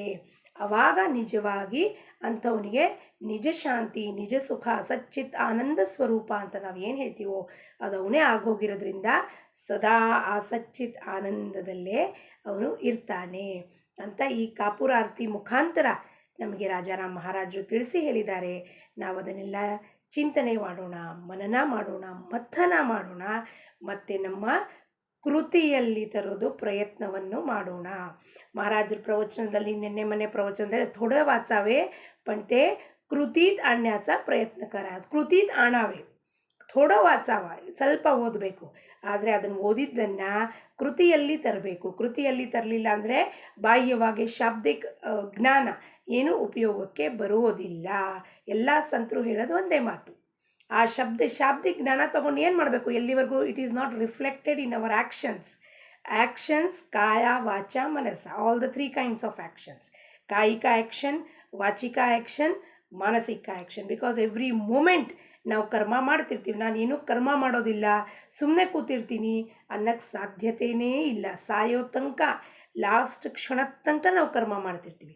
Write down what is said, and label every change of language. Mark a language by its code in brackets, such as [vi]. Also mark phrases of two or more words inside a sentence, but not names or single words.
[kn] ಆವಾಗ ನಿಜವಾಗಿ ಅಂಥವನಿಗೆ ನಿಜ ಶಾಂತಿ, ನಿಜ ಸುಖ, ಸಚ್ಚಿತ್ ಆನಂದ ಸ್ವರೂಪ ಅಂತ ನಾವು ಏನು ಹೇಳ್ತೀವೋ ಅದು ಅವನೇ ಆಗೋಗಿರೋದ್ರಿಂದ ಸದಾ ಆ ಸಚ್ಚಿತ್ ಆನಂದದಲ್ಲೇ ಅವನು ಇರ್ತಾನೆ ಅಂತ ಈ ಕಾಪುರ ಆರತಿ ಮುಖಾಂತರ ನಮಗೆ ರಾಜಾರಾಮ್ ಮಹಾರಾಜರು ತಿಳಿಸಿ ಹೇಳಿದ್ದಾರೆ. ನಾವು ಅದನ್ನೆಲ್ಲ ಚಿಂತನೆ ಮಾಡೋಣ, ಮನನ ಮಾಡೋಣ, ಮಥನ ಮಾಡೋಣ, ಮತ್ತು ನಮ್ಮ ಕೃತಿಯಲ್ಲಿ ತರೋದು ಪ್ರಯತ್ನವನ್ನು ಮಾಡೋಣ. [mr] महाराज प्रवचनाದಲ್ಲಿ [kn] ನಿನ್ನೆ ಮನೆ ಪ್ರವಚನದಲ್ಲಿ [mr] थोडं वाचावे पण ते कृतीत आणण्याचा प्रयत्न करा. कृतीत आणावे, थोडं वाचावे, [kn] ಸ್ವಲ್ಪ ಓದಬೇಕು, ಆದರೆ ಅದನ್ನು ಓದಿದ್ದನ್ನು ಕೃತಿಯಲ್ಲಿ ತರಬೇಕು. ಕೃತಿಯಲ್ಲಿ ತರಲಿಲ್ಲ ಅಂದರೆ ಬಾಹ್ಯವಾಗಿ ಶಾಬ್ದಿಕ ಜ್ಞಾನ ಏನೂ ಉಪಯೋಗಕ್ಕೆ ಬರೋದಿಲ್ಲ. ಎಲ್ಲ ಸಂತರು ಹೇಳೋದು ಒಂದೇ ಮಾತು, ಆ ಶಾಬ್ದಿಕ ಜ್ಞಾನ ತೊಗೊಂಡು ಏನು ಮಾಡಬೇಕು, ಎಲ್ಲಿವರೆಗೂ [en] it is not reflected in our actions [kn] ಕಾಯ ವಾಚ ಮನಸ್ಸ, [en] all the 3 kinds of actions, [kn] ಕಾಯಿಕ ಆ್ಯಕ್ಷನ್, ವಾಚಿಕ ಆ್ಯಕ್ಷನ್, ಮಾನಸಿಕ ಆ್ಯಕ್ಷನ್. [en] because every moment [kn] ನಾವು ಕರ್ಮ ಮಾಡ್ತಿರ್ತೀವಿ. ನಾನೇನು ಕರ್ಮ ಮಾಡೋದಿಲ್ಲ, ಸುಮ್ಮನೆ ಕೂತಿರ್ತೀನಿ ಅನ್ನೋಕ್ಕೆ ಸಾಧ್ಯತೆಯೇ ಇಲ್ಲ. ಸಾಯೋ ತನಕ ಲಾಸ್ಟ್ ಕ್ಷಣದ ತನಕ ನಾವು ಕರ್ಮ ಮಾಡ್ತಿರ್ತೀವಿ.